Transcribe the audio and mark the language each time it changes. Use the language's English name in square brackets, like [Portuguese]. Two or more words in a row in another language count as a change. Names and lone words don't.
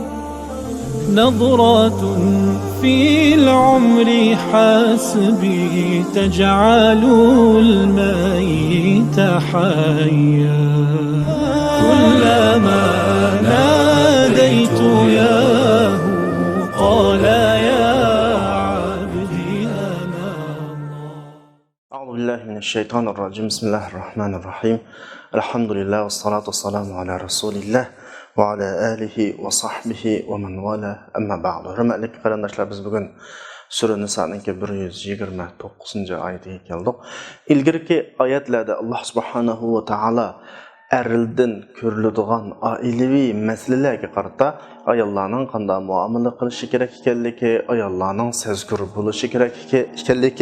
[Arabic] نظرة في العمر حسبي تجعل الميت حيا كلما ناديت ياه قال يا عبدي أنا الله. أعوذ بالله من الشيطان الرجيم. بسم الله الرحمن الرحيم. الحمد لله والصلاة والسلام على رسول الله وعلى آله وصحبه ومن والاه. أما بعد. [Uzbek] Hürmetli qarindoshlar, biz bugun Sura Niso'ning 129-oyatiga keldik. Ilgirki oyatlarda Alloh subhanahu va taolo erildan ko'riladigan oilaviy masalalarga qarata ayollarning qanday muomala qilishi kerak ekanligi, ayollarning sezgur bo'lishi kerak ekanligi,